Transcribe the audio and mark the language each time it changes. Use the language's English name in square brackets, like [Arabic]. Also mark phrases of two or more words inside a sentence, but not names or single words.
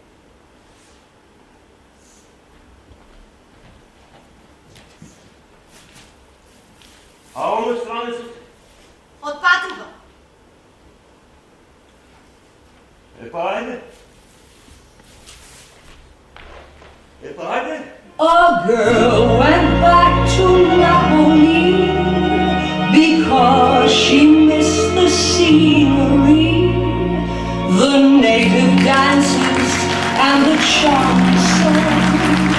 [Macedonian] А оној странецот? Отпатува. Епа ајде. Епа ајде. [English] A girl went back to Napoli because she missed the scenery, the native dances and the chansons.